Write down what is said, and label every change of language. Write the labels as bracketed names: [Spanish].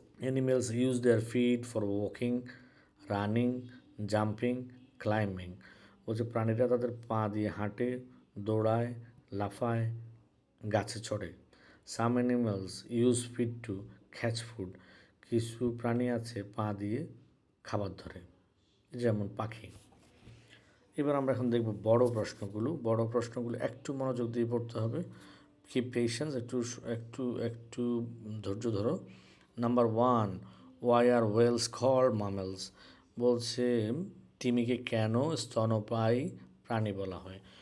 [English] Animals use their feet for walking, running, jumping, climbing. [Bangla] বলছে প্রাণীরা তাদের পা দিয়ে হাঁটে, দৌড়ায়, লাফায়, গাছে চড়ে। [English] Some animals use feet to catch food. [Bangla] কিছু প্রাণী আছে পা দিয়ে খাবার ধরে, যেমন পাখি। এবার আমরা এখন দেখব বড় প্রশ্নগুলো একটু মনোযোগ দিয়ে পড়তে হবে। [English] keep patience, [Bangla] একটু ধৈর্য ধরো। [English] Number 1, why are whales called mammals? [Bangla] বলছে তিমিকে কেন স্তন্যপায়ী প্রাণী বলা হয়?